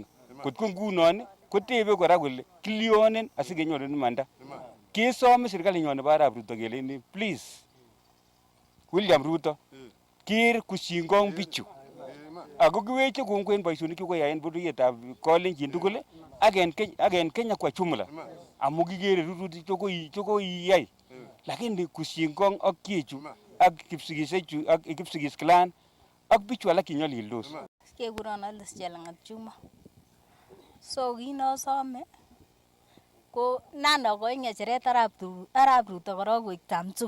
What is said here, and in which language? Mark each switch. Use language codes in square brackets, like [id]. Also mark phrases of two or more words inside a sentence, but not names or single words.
[kln] Kotko ngunon kotebe kora kole kilyonen asikenyoru imanda. Kesome serikalinyon nebo Arap Ruto kele please William Ruto ker kushingong bichu. Ako kiweche kongoi en boisionik chekoyai en bororietab Kalenjin tugul ak en Kenya [sw] kwa jumla. [kln] Amu kikere rurutik chekoiyai. Lakini kushingong ak chechu ak Kipsigisechu ak Kipsigis clan ak bichu alak chenyolildos. Kekuron Alice Chelangat Juma. So kinosome ko nan akoi ng'echeret Arap Ruto korok koik tamtu.